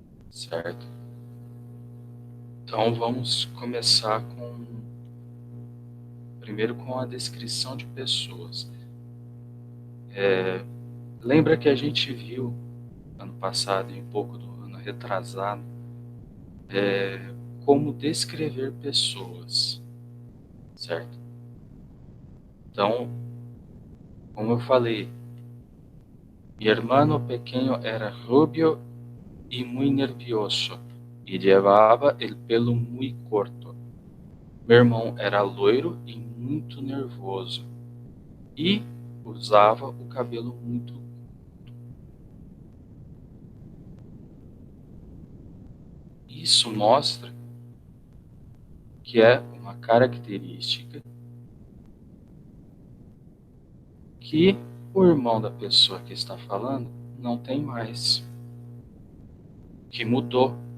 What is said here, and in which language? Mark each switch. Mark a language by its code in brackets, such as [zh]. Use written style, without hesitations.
[pt] Certo? Então vamos começar primeiro com a descrição de pessoas. Lembra que a gente viu ano passado e um pouco do ano retrasado como descrever pessoas, certo? Então, como eu falei, [es] mi hermano pequeño era rubio y muy nervioso y llevaba el pelo muy corto. [pt] Meu irmão era loiro e muito nervoso e usava o cabelo muito curto. Isso mostra que é uma característica que o irmão da pessoa que está falando não tem mais, que mudou.